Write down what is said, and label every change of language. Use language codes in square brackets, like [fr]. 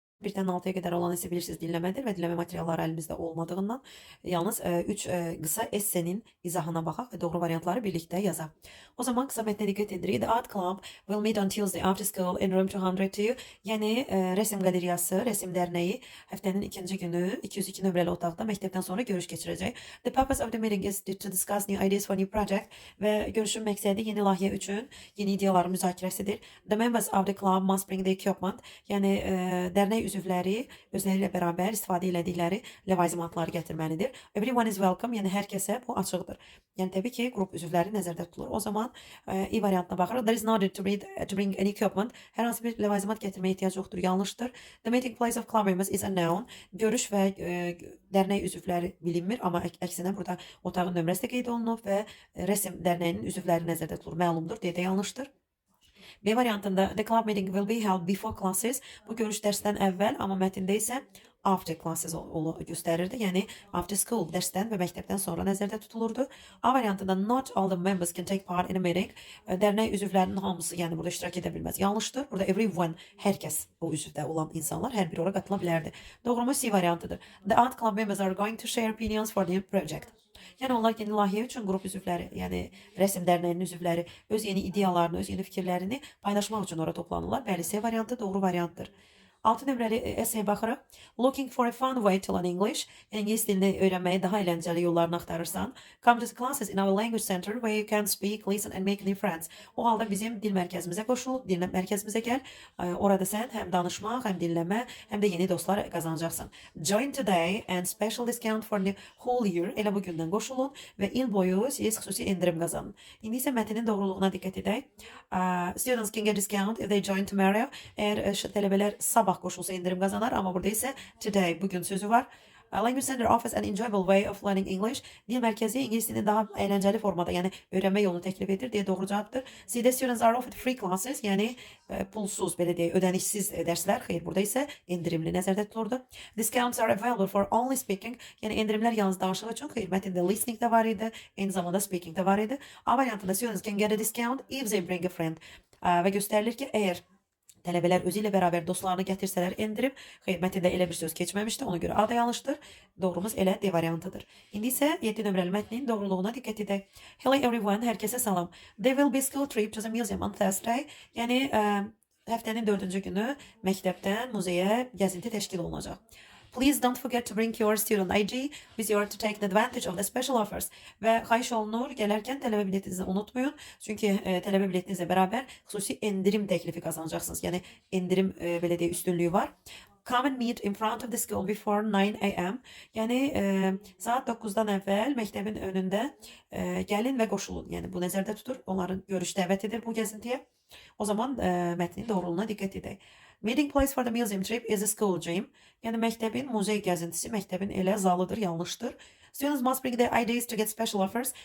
[az] 1'dən 6'ya qədər olan isə bilirsiniz dinləmədir və dinləmə materialları əlimizdə olmadığından yalnız 3 qısa essenin izahına baxaq və doğru variantları birlikdə yazaq. O zaman qısa mətnə diqqət edirik. [en] The Art Club will meet on Tuesday after school in room 202. [az] Yəni resim qalereyası, resim dərnəyi həftənin ikinci günü 202 nömrəli otaqda məktəbdən sonra görüş keçirəcək. [en] The purpose of the meeting is to discuss new ideas for new project [az] və görüşün məqsədi yeni layihə üçün yeni ideyaların müzakirəsidir. [en] The members of the club must bring the equipment. [az] Yəni dərnək üzvləri özləri ilə bərabər istifadə etdikləri ləvazimatları gətirməlidir. [en] Everyone is welcome. [az] Yəni hər kəsə bu açıqdır. Yəni təbii ki, qrup üzvləri nəzərdə tutulur. O zaman i variantına baxırıq. [en] There is no need to bring any equipment. [az] Hər hansı bir ləvazimat gətirməyə ehtiyac yoxdur. Yanlışdır. [en] The meeting place of club members is unknown. [az] Görüş və dərnək üzvləri bilinmir, amma əksinə burada otağın nömrəsi də qeyd olunub və resim dərnəyinin üzvləri nəzərdə tutulur. Məlumdur deyə də yanlışdır. B variantında [en] the club meeting will be held before classes. [az] Bu görüş dərsdən əvvəl, amma mətndə isə [en] after classes [az] göstərirdi. Yəni [en] after school [az] dərsdən və məktəbdən sonra nəzərdə tutulurdu. A variantında [en] not all the members can take part in a meeting. [az] Dərnək üzvlərinin hamısı yəni burada iştirak edə bilməz. Yanlışdır. Burada everyone, hər kəs bu üzvdə olan insanlar hər biri ora qatıla bilərdi. Doğrumuz C variantıdır. [en] The art club members are going to share opinions for the project. [az] Yəni onlar yeni layihə üçün qrup üzvləri, yəni rəsm dərnəyinin üzvləri öz yeni ideyalarını, öz yeni fikirlərini paylaşmaq üçün ora toplanırlar. Bəli, C variantı doğru variantdır. 6 nömrəli essay baxırıq. [en] Looking for a fun way to learn English. [az] İngilis dilini öyrənməyi daha əyləncəli yollarını axtarırsan. [en] Come to the classes in our language center where you can speak, listen and make new friends. [az] O halda bizim dil mərkəzimizə qoşul, dil mərkəzimizə gəl. Orada sən həm danışmaq, həm dinləmə, həm də yeni dostlar qazanacaqsan. [en] Join today and special discount for the whole year. [az] Elə bu gündən qoşulun və il boyu siz xüsusi endirim qazanın. İndi isə mətnin doğruluğuna diqqət edək. [en] Students can get discount if they join tomorrow. [az] Əgər tələbələr sabah qoşulsa indirim qazanar, amma burada isə today bugün sözü var. [en] Language Center offers an enjoyable way of learning English. [az] Dil mərkəzi ingilis dilini daha əyləncəli formada, yəni öyrənmə yolunu təklif edir deyə doğru cavabdır. C-də [en] students are offered free classes, [az] yəni pulsuz, belə deyək, ödənişsiz dərslər. Xeyr, burada isə endirimli nəzərdə tutulurdu. [en] Discounts are available for only speaking, [az] yəni endirimlər yalnız danışıq üçün. Xeyr, mətndə listening də var idi, eyni zamanda speaking də var idi. A variantında [en] students can get a discount if they bring a friend. [az] Və göstərilir ki, əgər tələbələr özü ilə bərabər dostlarını gətirsələr endirib, xeyr, mətndə elə bir söz keçməmişdi, ona görə A da yanlışdır. Doğrumuz elə D variantıdır. İndi isə 7 nömrəli mətnin doğruluğuna diqqət edək. [en] Hello everyone, [az] hər kəsə salam. [en] There will be school trip to the museum on Thursday. [az] Yəni həftənin 4-cü günü məktəbdən muzeyə gəzinti təşkil olunacaq. [en] Please don't forget to bring your student ID with you to take advantage of the special offers. [az] Və xahiş olunur, gələrkən tələbə biletinizi unutmayın. Çünki tələbə biletinizlə bərabər xüsusi endirim təklifi qazanacaqsınız. Yəni endirim belə deyək üstünlüyü var. [en] Come and meet in front of the school before 9 a.m. [az] Yəni saat 9-dan əvvəl məktəbin önündə gəlin və qoşulun. Yəni bu nəzərdə tutur. Onların görüş dəvət edir bu gəzintiyə. O zaman mətnin doğruluğuna diqqət edək. [en] Meeting place for the museum trip is a school gym. [az] Yəni məktəbin muzey gəzintisi məktəbin elə zalıdır, yanlışdır. [en] Students must bring their IDs to get special offers.